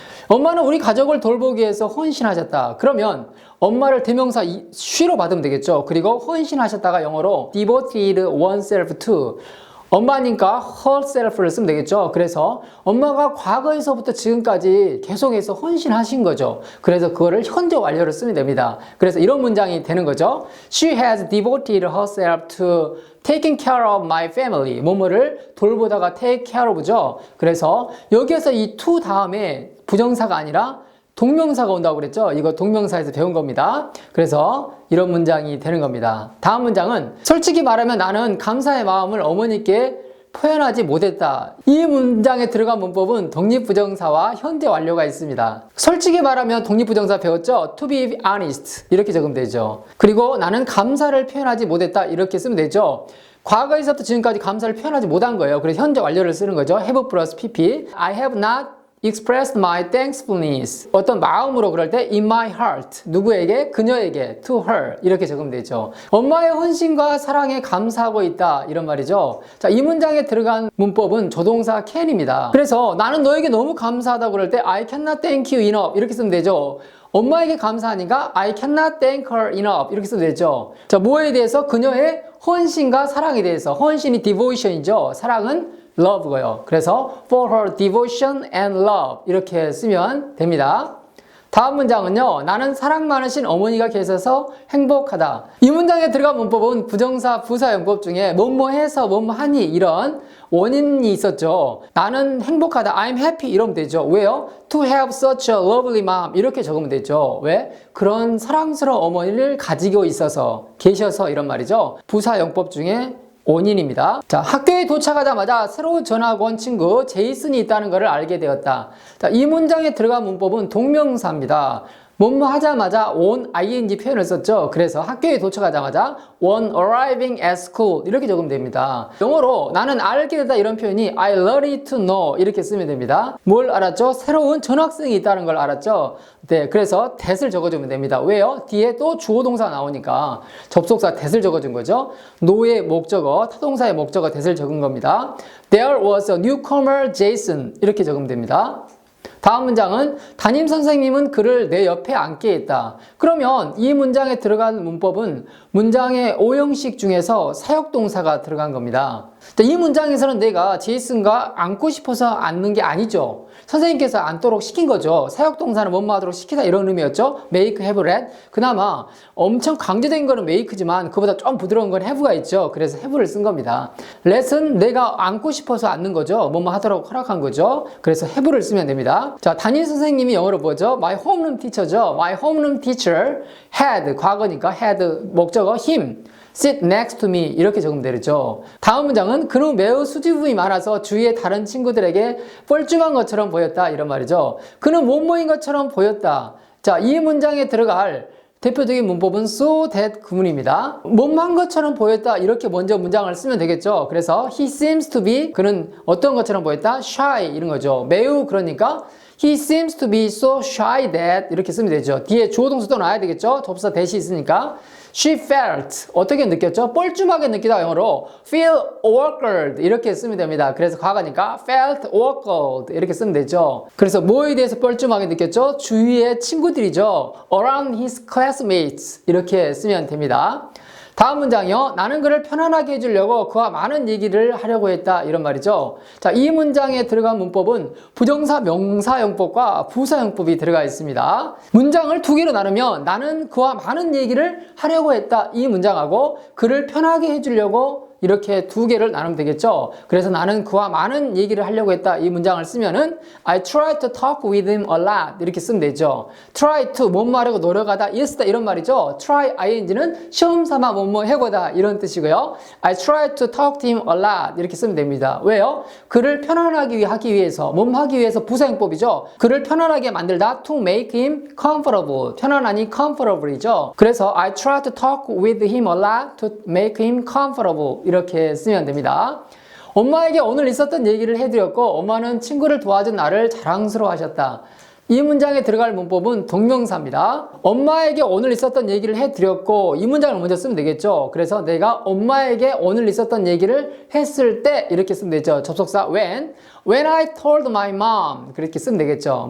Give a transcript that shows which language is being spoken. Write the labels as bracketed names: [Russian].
[Korean] 엄마는 우리 가족을 돌보기 위해서 헌신하셨다. 그러면 엄마를 대명사 she로 받으면 되겠죠. 그리고 헌신하셨다가 영어로 [English] devoted oneself to [Korean] 엄마니까 herself를 쓰면 되겠죠. 그래서 엄마가 과거에서부터 지금까지 계속해서 헌신하신 거죠. 그래서 그거를 현재 완료를 쓰면 됩니다. 그래서 이런 문장이 되는 거죠. [English] She has devoted herself to taking care of my family. [Korean] 뭐뭐를 돌보다가 [English] take care of [Korean] 죠. 그래서 여기에서 이 to 다음에 부정사가 아니라 동명사가 온다고 그랬죠? 이거 동명사에서 배운 겁니다. 그래서 이런 문장이 되는 겁니다. 다음 문장은 솔직히 말하면 나는 감사의 마음을 어머니께 표현하지 못했다. 이 문장에 들어간 문법은 독립부정사와 현재 완료가 있습니다. 솔직히 말하면 독립부정사 배웠죠? [English] To be honest [Korean] 이렇게 적으면 되죠. 그리고 나는 감사를 표현하지 못했다 이렇게 쓰면 되죠. 과거에서부터 지금까지 감사를 표현하지 못한 거예요. 그래서 현재 완료를 쓰는 거죠. [English] have 플러스 pp. I have not expressed my thankfulness. [Korean] 어떤 마음으로 그럴 때 [English] in my heart. [Korean] 누구에게? 그녀에게. [English] to her. [Korean] 이렇게 적으면 되죠. 엄마의 헌신과 사랑에 감사하고 있다. 이런 말이죠. 자, 이 문장에 들어간 문법은 조동사 can입니다. 그래서 나는 너에게 너무 감사하다고 그럴 때 [English] I cannot thank you enough. [Korean] 이렇게 쓰면 되죠. 엄마에게 감사하니까 [English] I cannot thank her enough. [Korean] 이렇게 쓰면 되죠. 자, 뭐에 대해서? 그녀의 헌신과 사랑에 대해서. 헌신이 devotion이죠. 사랑은 love고요. [English] 그래서 for her devotion and love [Korean] 이렇게 쓰면 됩니다. 다음 문장은요. 나는 사랑 많으신 어머니가 계셔서 행복하다. 이 문장에 들어간 문법은 부정사, 부사 용법 중에 뭐뭐 해서 뭐뭐 하니 이런 원인이 있었죠. 나는 행복하다. [English] I'm happy [Korean] 이러면 되죠. 왜요? [English] To have such a lovely mom [Korean] 이렇게 적으면 되죠. 왜? 그런 사랑스러운 어머니를 가지고 있어서 계셔서 이런 말이죠. 부사 용법 중에 원인입니다. 자, 학교에 도착하자마자 새로 전학 온 친구 제이슨이 있다는 것을 알게 되었다. 자, 이 문장에 들어간 문법은 동명사입니다. 뭐뭐 하자마자 on ing 표현을 썼죠. 그래서 학교에 도착하자마자 [English] on arriving at school [Korean] 이렇게 적으면 됩니다. 영어로 나는 알게 되다 이런 표현이 [English] I learned to know [Korean] 이렇게 쓰면 됩니다. 뭘 알았죠? 새로운 전학생이 있다는 걸 알았죠. 네, 그래서 that을 적어주면 됩니다. 왜요? 뒤에 또 주어 동사가 나오니까 접속사 that을 적어준 거죠. know의 목적어, 타동사의 목적어 that을 적은 겁니다. [English] There was a newcomer Jason [Korean] 이렇게 적으면 됩니다. 다음 문장은 담임 선생님은 그를 내 옆에 앉게 했다. 그러면 이 문장에 들어간 문법은 문장의 오형식 중에서 사역동사가 들어간 겁니다. 이 문장에서는 내가 제이슨과 앉고 싶어서 앉는 게 아니죠. 선생님께서 앉도록 시킨 거죠. 사역동사는 뭐뭐 하도록 시키다 이런 의미였죠. [English] make, have, let. [Korean] 그나마 엄청 강조된 거는 make지만 그보다 좀 부드러운 건 have가 있죠. 그래서 have를 쓴 겁니다. let은 내가 앉고 싶어서 앉는 거죠. 뭐뭐 하도록 허락한 거죠. 그래서 have를 쓰면 됩니다. 자, 담임 선생님이 영어로 뭐죠? [English] My homeroom teacher죠. My homeroom teacher had, 과거니까 had 목적어 him. sit next to me [Korean] 이렇게 적으면 되죠. 다음 문장은 그는 매우 수줍음이 많아서 주위의 다른 친구들에게 뻘쭘한 것처럼 보였다 이런 말이죠. 그는 못모인 것처럼 보였다. 자, 이 문장에 들어갈 대표적인 문법은 so that 구문입니다. 못만 것처럼 보였다 이렇게 먼저 문장을 쓰면 되겠죠. 그래서 [English] he seems to be [Korean] 그는 어떤 것처럼 보였다? shy 이런 거죠. [English] 매우 그러니까 he seems to be so shy that [Korean] 이렇게 쓰면 되죠. 뒤에 주어 동사도 나와야 되겠죠. 접사 that이 있으니까 [English] she felt [Korean] 어떻게 느꼈죠? 뻘쭘하게 느끼다 영어로 [English] feel awkward [Korean] 이렇게 쓰면 됩니다. 그래서 과거니까 [English] felt awkward [Korean] 이렇게 쓰면 되죠. 그래서 뭐에 대해서 뻘쭘하게 느꼈죠? 주위의 친구들이죠. [English] around his classmates [Korean] 이렇게 쓰면 됩니다. 다음 문장이요. 나는 그를 편안하게 해주려고 그와 많은 얘기를 하려고 했다 이런 말이죠. 자, 이 문장에 들어간 문법은 부정사 명사용법과 부사용법이 들어가 있습니다. 문장을 두 개로 나누면 나는 그와 많은 얘기를 하려고 했다 이 문장하고 그를 편하게 해주려고 이렇게 두 개를 나누면 되겠죠. 그래서 나는 그와 많은 얘기를 하려고 했다. 이 문장을 쓰면은 [English] I tried to talk with him a lot [Korean] 이렇게 쓰면 되죠. try to 뭐뭐 하려고 노력하다, 이쓰다 이런 말이죠. try ing는 시험 삼아 뭐뭐 해보다 이런 뜻이고요. [English] I tried to talk to him a lot [Korean] 이렇게 쓰면 됩니다. [English] 왜요? [Korean] 그를 편안하게 하기 위해서, 몸 하기 위해서 부사용법이죠. 그를 편안하게 만들다 [English] to make him comfortable. [Korean] 편안하니 comfortable이죠. [English] 그래서 I tried to talk with him a lot to make him comfortable [Korean] 이렇게 쓰면 됩니다. 엄마에게 오늘 있었던 얘기를 해드렸고 엄마는 친구를 도와준 나를 자랑스러워 하셨다. 이 문장에 들어갈 문법은 동명사입니다. 엄마에게 오늘 있었던 얘기를 해드렸고 이 문장을 먼저 쓰면 되겠죠. 그래서 내가 엄마에게 오늘 있었던 얘기를 했을 때 이렇게 쓰면 되죠. 접속사 [English] when I told my mom [Korean] 그렇게 쓰면 되겠죠.